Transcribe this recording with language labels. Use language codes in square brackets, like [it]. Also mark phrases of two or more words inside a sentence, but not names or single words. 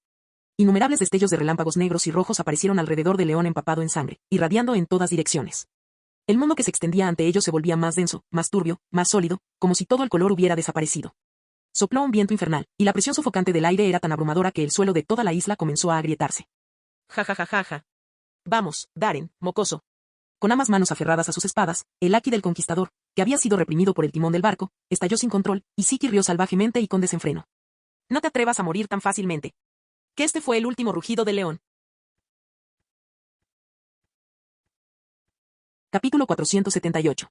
[es] Innumerables destellos de relámpagos negros y rojos aparecieron alrededor del león empapado en sangre, irradiando en todas direcciones. El mundo que se extendía ante ellos se volvía más denso, más turbio, más sólido, como si todo el color hubiera desaparecido. Sopló un viento infernal, y la presión sofocante del aire era tan abrumadora que el suelo de toda la isla comenzó a agrietarse. Ja ja ja ja ja. Vamos, Darren, mocoso. Con ambas manos aferradas a sus espadas, el haki del conquistador, que había sido reprimido por el timón del barco, estalló sin control, y Siki rió salvajemente y con desenfreno. No te atrevas a morir tan fácilmente. Que este fue el último rugido del león. Capítulo 478.